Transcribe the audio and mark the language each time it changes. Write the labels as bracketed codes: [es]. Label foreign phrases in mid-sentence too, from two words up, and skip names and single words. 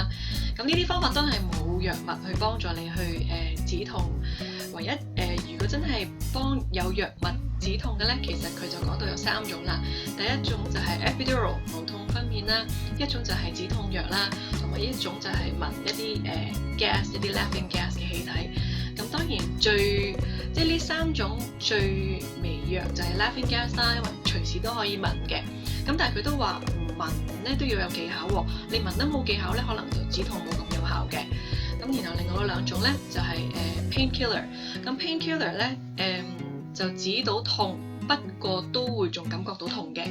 [yue] 咁呢啲方法都係冇藥物去幫助你去止痛。唯一如果真係幫有藥物止痛嘅咧，其實佢就講到有3種啦。第一種就係 epidural 無痛分娩啦，一種就係止痛藥啦，同埋一種就係聞一啲gas 一啲 [en] laughing gas [yue] 嘅氣體。咁當然即係呢3種最微弱就係 [en] laughing gas [yue] 啦，因為隨時都可以聞嘅。咁但係佢都話唔聞咧都要有技巧喎，你聞得冇技巧咧，可能就止痛冇咁有效嘅。咁然後另外兩種咧就係painkiller。咁 painkiller 咧就止到痛，不過都會仲感覺到痛嘅。